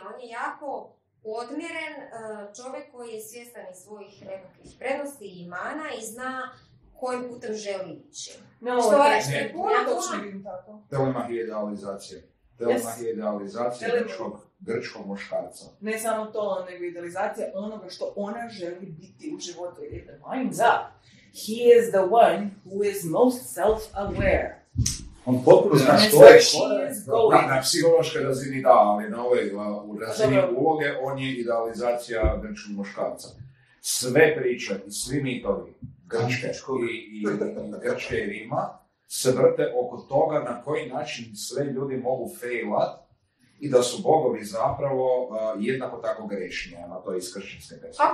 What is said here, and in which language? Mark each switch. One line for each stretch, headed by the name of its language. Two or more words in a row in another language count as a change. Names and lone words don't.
Croatian: On je jako odmjeren čovjek koji je svjestan iz svojih nekakvih prednosti i mana i zna kojim putem želi ići. Telemach je idealizacija. Telemach je idealizacija grčkog muškarca. Ne samo to, nego idealizacija onoga što ona želi biti u životu.
English: If it lines up, he is the one who is most self-aware.
Croatian: On potpuno zna što je. Na psihološkoj razini da, ali u razini uloge on je idealizacija grčkog muškarca. Sve priče i svi mitovi Grčke i Rima se vrte oko toga na koji način sve ljudi mogu failat i da su bogovi zapravo jednako tako grešni, a to je iz kršćanske perspektive.